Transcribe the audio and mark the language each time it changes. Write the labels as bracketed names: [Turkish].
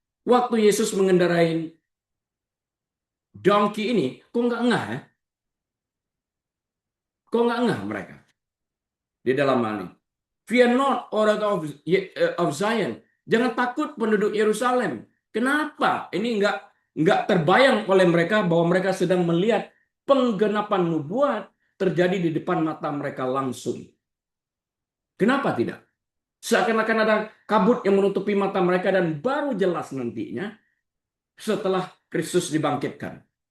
[Indonesian] Waktu Yesus mengendarai donkey ini, kok nggak ngeh ya? Kok nggak ngeh mereka? Di dalam hal ini. [English] Fear not, O daughter of Zion. [Indonesian] Jangan takut penduduk Yerusalem. Kenapa? Ini nggak terbayang oleh mereka bahwa mereka sedang melihat penggenapan nubuat terjadi di depan mata mereka langsung. Kenapa tidak? Seakan-akan ada kabut yang menutupi mata mereka dan baru jelas nantinya setelah Kristus dibangkitkan.